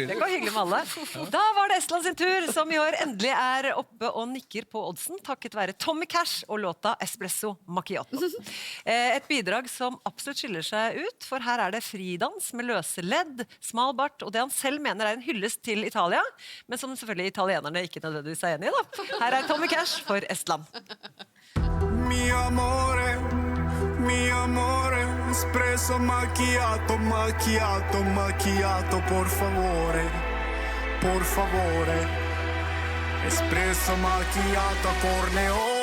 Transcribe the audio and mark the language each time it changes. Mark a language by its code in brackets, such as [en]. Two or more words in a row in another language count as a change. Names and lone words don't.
[no] Det går hyggelig med alle. Da var det Estland sin tur, som i år endelig er oppe og nikker på oddsen, takket være Tommy Cash og låta Espresso Macchiato. Et bidrag som absolutt skiller seg ut, for her er det fridans med løse ledd, smal bart, og det han selv mener er en hyllest til Italia, men som selvfølgelig italienerne ikke nødvendigvis er enig i. Da. Her er Tommy Cash for Estland. [it] Mi amore, espresso macchiato, macchiato, macchiato, por favore, espresso macchiato, corneo.